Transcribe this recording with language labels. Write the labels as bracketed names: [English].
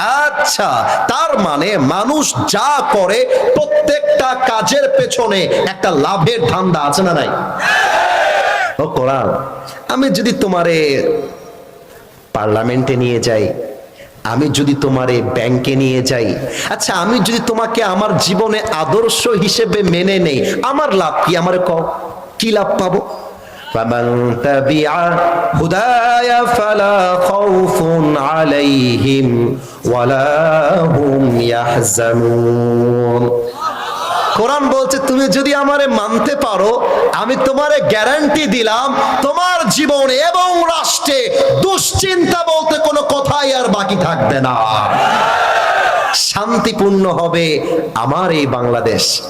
[Bangla] আচ্ছা তার মানে মানুষ যা করে প্রত্যেকটা কাজের পেছনে একটা লাভের ধান্দা আছে না নাই? ও কোরআন আমি যদি তোমারে পার্লামেন্টে নিয়ে যাই, আমি যদি তোমারে ব্যাংকে নিয়ে যাই, আচ্ছা আমি যদি তোমাকে আমার জীবনে আদর্শ হিসেবে মেনে নেই, আমার লাভ কি? আমার কি লাভ পাবো? [Arabic] فمن تبع هداي فلا خوف عليهم ولا هم يحزنون। [Bangla] কোরআন বলছে তুমি যদি আমারে মানতে পারো আমি তোমারে গ্যারান্টি দিলাম তোমার জীবনে এবং রাষ্ট্রে দুশ্চিন্তা বলতে কোনো কথাই আর বাকি থাকবে না, শান্তিপূর্ণ হবে আমার এই বাংলাদেশ।